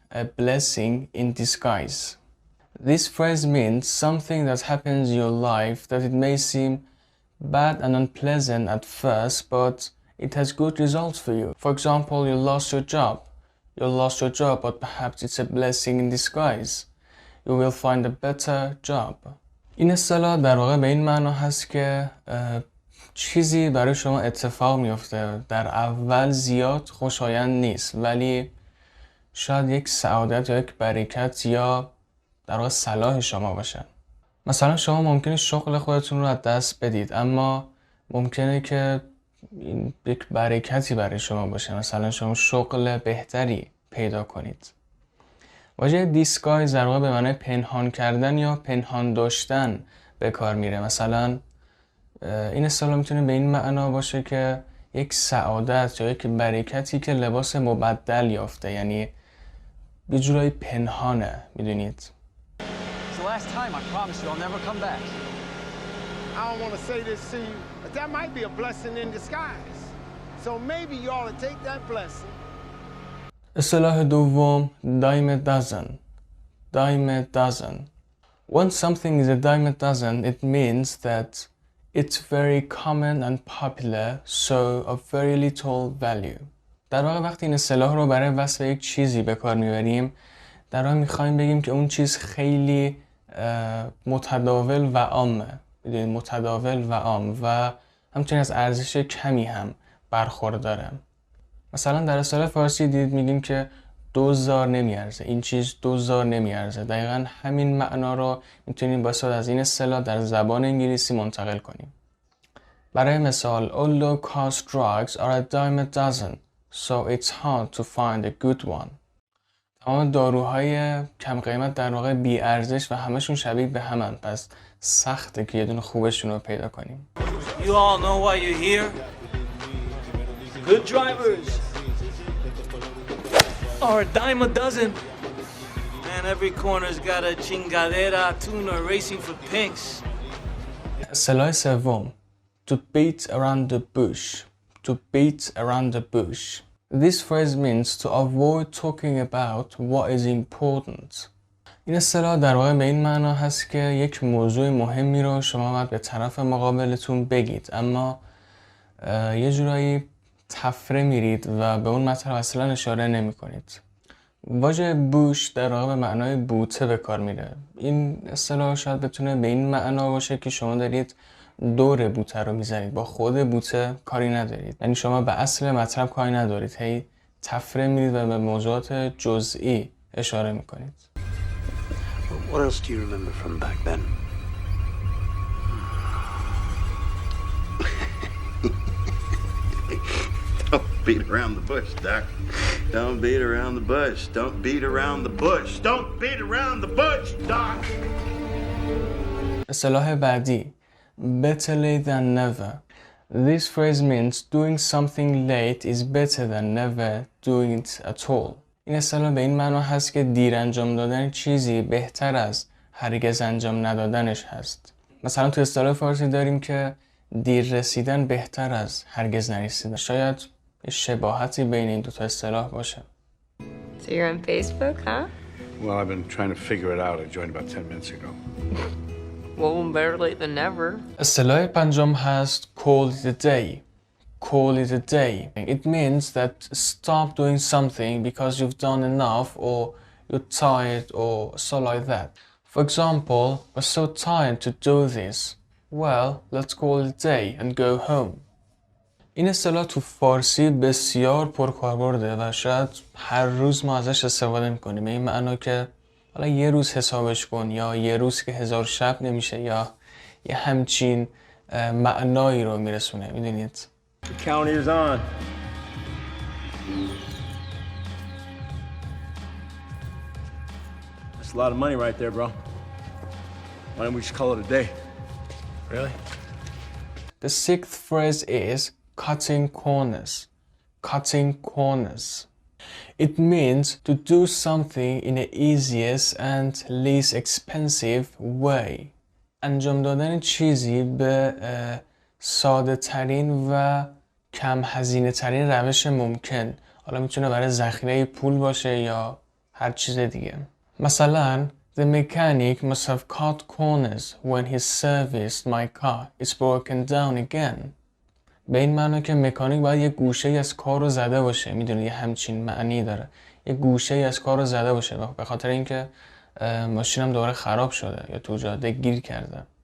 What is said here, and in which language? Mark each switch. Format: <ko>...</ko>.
<en>A blessing in disguise. This phrase means something that happens in your life that it may seem bad and unpleasant at first, but it has good results for you. For example, you lost your job. You lost your job, but perhaps it's a blessing in disguise. You will find a better job.</en> <fa>این اصطلاح در واقع به این معنا هست که چیزی برای شما اتفاق میفته. در اول زیاد خوشایند نیست، ولی شاید یک سعادت یا یک برکت یا در واقع صلاح شما باشه. مثلا شما ممکنه شغل خودتون رو از دست بدید، اما ممکنه که این یک برکتی برای شما باشه. مثلا شما شغل بهتری پیدا کنید. واژه دیسگایز در واقع به معنای پنهان کردن یا پنهان داشتن به کار میره. مثلا این اصطلاح میتونه به این معنا باشه که یک سعادت یا یک برکتی که لباس مبدل یافته، یعنی یه جورایی پنهانه، میدونید.</fa> <en>Last time I promise you I'll never come back. I don't want to say this to you, but that might be a blessing in disguise. So maybe you ought to take that blessing.</en> <fa>اصطلاح دوم</fa> <en>dime a dozen. Dime a dozen. When something is a dime a dozen, it means that it's very common and popular, so of very little value.</en> <fa>در واقع وقتی این اصطلاح رو برای وصف یک چیزی به کار میبریم، در واقع میخوایم بگیم که اون چیز خیلی متداول و عامه. متداول و عام و همچنین از ارزش کمی هم برخورداره. مثلا در اصطلاح فارسی دیدید میگیم که 2000 نمیارزه، این چیز 2000 نمیارزه. دقیقا همین معنا رو میتونیم با استفاده از این اصطلاح در زبان انگلیسی منتقل کنیم. برای مثال</fa> <en>all low cost drugs are a dime a dozen, so it's hard to find a good one.</en> <fa>تمام داروهای کم قیمت در واقع بی ارزش و همشون شبیه به همن، پس سخته که یه دونه خوبشون رو پیدا کنیم.</fa> <en>You all know why you're here? Good drivers are a dime a dozen. Man, every corner's got a chingadera tuner racing for pinks.</en> <fa>اصطلاح سوم</fa> <en>to beat around the bush. To beat around the bush. This phrase means to avoid talking about what is important.</en> <fa>این اصطلاح در واقع به این معنا هست که یک موضوع مهمی رو شما باید به طرف مقابلتون بگید، اما یه جورایی تفره میرید و به اون مطلب اصلا اشاره نمی کنید. واژه بوش در واقع به معنای بوته به کار میره. این اصطلاح شاید بتونه به این معنا باشه که شما دارید دور بوته رو میزنید، با خود بوته کاری ندارید. یعنی شما به اصل مطلب کاری ندارید، هی تفره میرید و به موضوعات جزئی اشاره میکنید.</fa> <en>What else do you remember from back then? Don't beat around the bush, Doc. Don't beat around the bush. Don't beat around the bush. Don't beat around the bush, Doc.</en> <fa>اصطلاح بعدی</fa> <en>better late than never. This phrase means doing something late is better than never doing it at all.</en> <fa>این اصطلاح به این معنا هست که دیر انجام دادن چیزی بهتر از هرگز انجام ندادنش هست. مثلا تو اصطلاح فارسی داریم که دیر رسیدن بهتر از هرگز نرسیدن. شاید شباهتی بین این دو تا اصطلاح باشه.</fa> <en>So you're on Facebook, huh? Well, I've been trying to figure it out. I joined about 10 minutes ago. Well, better late than never.</en> <fa>اصطلاح پنجم هست</fa> <en>call it a day. Call it a day. It means that stop doing something because you've done enough or you're tired or so like that. For example, we're so tired to do this. Well, let's call it a day and go home.</en> <fa>این اصطلاح تو فارسی بسیار پرکاربرده و شاید هر روز ما ازش استفاده میکنیم. به این معنا که حالا یه روز حسابش کن یا یه روز که 1000 شب نمیشه یا یه همچین معنایی رو میرسونه. میدونید؟</fa> <en>The counter's on. That's a lot of money right there, bro. Why don't we just call it a day? Really? The sixth phrase is cutting corners. Cutting corners. It means to do something in the easiest and least expensive way.</en> <fa>انجام دادن چیزی به ساده ترین و کم هزینه ترین روش ممکن. حالا میتونه برای ذخیره پول باشه یا هر چیز دیگه.</fa> <en>مثلا The mechanic must have cut corners when he serviced my car. It's broken down again.</en> <fa>به این معنی که مکانیک باید یه گوشه از کار رو زده باشه. میدونی یه همچین معنی داره. یه گوشه از کار رو زده باشه به خاطر اینکه ماشینم دوباره خراب شده یا تو جاده گیر کرده.</fa>